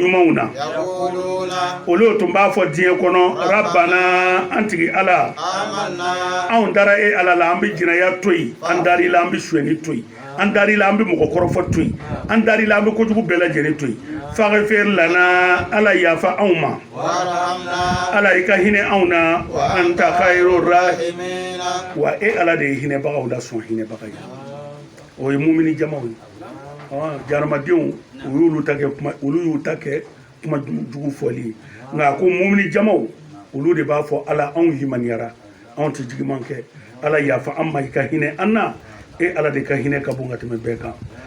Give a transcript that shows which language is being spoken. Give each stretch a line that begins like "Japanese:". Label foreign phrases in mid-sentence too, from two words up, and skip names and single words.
Bambara: ɲumanw na olu tun b'a fɔ diɲɛ kɔnɔ rabbana an tigi ala anw dara e ala la an bɛ jinɛya to yen an dari la an bɛ suɲɛni to yen an dari la an bɛ mɔgɔ kɔrɔfɔ to yen an dari la an bɛ kojugu bɛɛ lajɛlen to yen
Arabic: فاغفر لنا
Bambara: ala yafa anw ma ala i ka hinɛ anw na
Arabic: وأنت خير الراحمين
Bambara: wa e ala de ye hinɛbagaw la sɔn hinɛbaga ye o ye mumini jamaw ye jahanamadenw olu y'u ta kɛ kuma jugu fɔli ye nka ko mumini jamaw olu de b'a fɔ ala anw himaniyara anw tɛ juguman kɛ ala yafa an ma i ka hinɛ an na e ala de ka hinɛ ka bon ka tɛmɛ bɛɛ kan